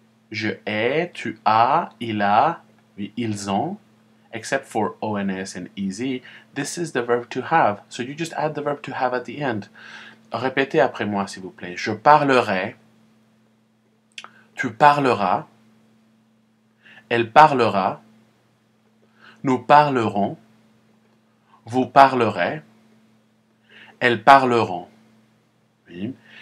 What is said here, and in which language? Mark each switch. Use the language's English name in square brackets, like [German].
[French] Je ai, tu as, il a, oui, ils ont. [English] Except for ONS and EZ, this is the verb to have. So you just add the verb to have at the end. [French] Répétez après moi, s'il vous plaît. Je parlerai. Tu parleras. Elle parlera. Nous parlerons. Vous parlerez. Elles parleront. Oui.